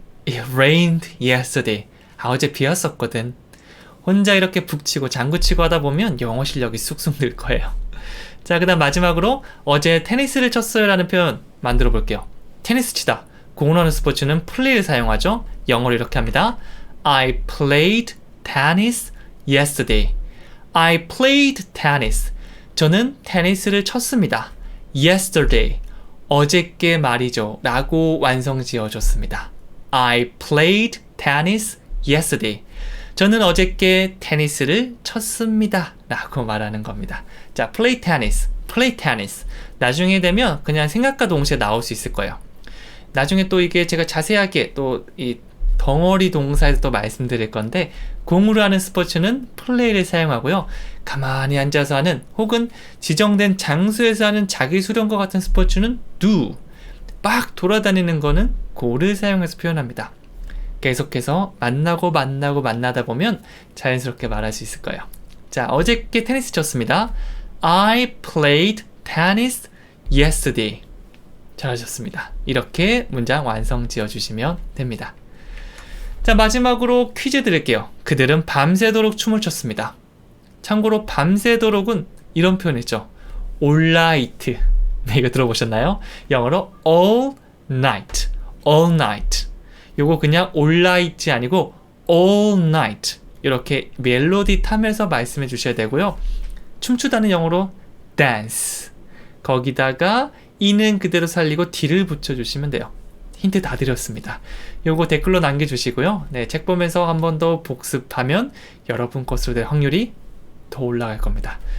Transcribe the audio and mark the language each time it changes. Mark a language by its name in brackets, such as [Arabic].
[English] It rained yesterday. [Korean] 어제 비 왔었거든. 혼자 이렇게 북치고 장구치고 하다 보면 영어 실력이 쑥쑥 늘 거예요. 자, 그 다음 마지막으로 어제 테니스를 쳤어요 라는 표현 만들어 볼게요. 테니스 치다. 공을 하는 스포츠는 play를 사용하죠. 영어로 이렇게 합니다. [English] I played tennis yesterday. I played tennis. [Korean] 저는 테니스를 쳤습니다. [English] Yesterday. [Korean] 어제께 말이죠. 라고 완성 지어줬습니다. [English] I played tennis yesterday. [Korean] 저는 어저께 테니스를 쳤습니다. 라고 말하는 겁니다. 자, [English] play tennis, play tennis. [Korean] 나중에 되면 그냥 생각과 동시에 나올 수 있을 거예요. 나중에 또 이게 제가 자세하게 또 이 덩어리 동사에서 또 말씀드릴 건데, 공으로 하는 스포츠는 플레이를 사용하고요. 가만히 앉아서 하는 혹은 지정된 장소에서 하는 자기 수련과 같은 스포츠는 do, 막 돌아다니는 거는 go를 사용해서 표현합니다. 계속해서 만나다 보면 자연스럽게 말할 수 있을 거예요. 자, 어저께 테니스 쳤습니다. [English] I played tennis yesterday. [Korean] 잘하셨습니다. 이렇게 문장 완성 지어주시면 됩니다. 자, 마지막으로 퀴즈 드릴게요. 그들은 밤새도록 춤을 췄습니다. 참고로 밤새도록은 이런 표현이죠. [English] all night. [Korean] 네, 이거 들어보셨나요? 영어로 [English] all night. all night. [Korean] 요거 그냥 [English] all night [Korean] 아니고 all night. 이렇게 멜로디 타면서 말씀해 주셔야 되고요. 춤추다는 영어로 dance. 거기다가 이는 그대로 살리고 d를 붙여주시면 돼요. 힌트 다 드렸습니다. 요거 댓글로 남겨주시고요. 네, 책 보면서 한 번 더 복습하면 여러분 것으로 될 확률이 더 올라갈 겁니다.